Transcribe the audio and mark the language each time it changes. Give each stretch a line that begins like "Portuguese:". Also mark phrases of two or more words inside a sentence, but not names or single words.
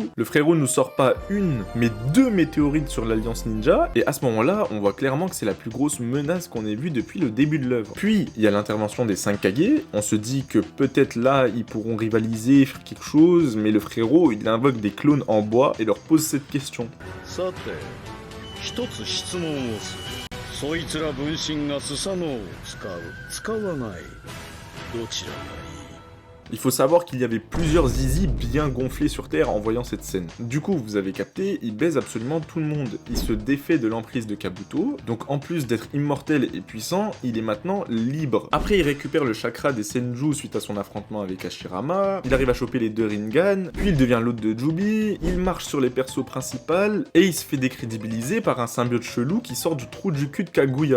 French: Le frérot nous sort pas une, mais 2 météorites sur l'Alliance Ninja, et à ce moment-là, on voit clairement que c'est la plus grosse menace qu'on ait vue depuis le début de l'œuvre. Puis, il y a l'intervention des 5 Kage, on se dit que peut-être là, ils pourront rivaliser, faire quelque chose, mais le frérot, il invoque des clones en bois et leur pose cette question.
Japanese: さて、一つ質問をする。そいつら分身がスサノオを使う、使わない。どちらがいい？
French: Il faut savoir qu'il y avait plusieurs zizi bien gonflés sur Terre en voyant cette scène. Du coup, vous avez capté, il baise absolument tout le monde. Il se défait de l'emprise de Kabuto, donc en plus d'être immortel et puissant, il est maintenant libre. Après, il récupère le chakra des Senju suite à son affrontement avec Hashirama, il arrive à choper les 2 Rinnegan, puis il devient l'hôte de Jubi, il marche sur les persos principaux, et il se fait décrédibiliser par un symbiote chelou qui sort du trou du cul de Kaguya.